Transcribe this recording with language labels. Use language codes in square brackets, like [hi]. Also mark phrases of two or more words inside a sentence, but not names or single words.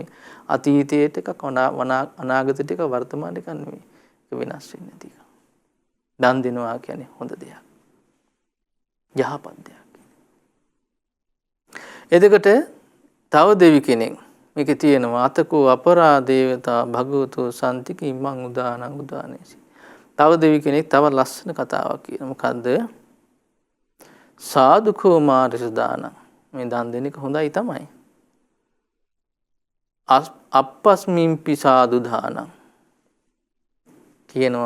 [si] අතීතයට එකක් අනාගතයට එකක් වර්තමානයට එකක් නෙමෙයි. ඒක වෙනස් වෙන්නේ නැති එක. දන් දෙනවා කියන්නේ හොඳ දෙයක්. යහපත් දෙයක්. එතකොට තව දෙවි කෙනෙක් මේකේ තියෙනවා [pi] අතකෝ අපරාදේවතා භගවතෝ සම්තික ඉමං උදානං උදානේසි. [si] තව දෙවි කෙනෙක් තව ලස්සන කතාවක් කියනවා. [pi] මොකද්ද? සාදුකෝ මාරිස දාන. [si] මේ දන් දෙන එක හොඳයි තමයි. [pi] අප්පස්මින්පි සාදු දානං [si] කියනවා.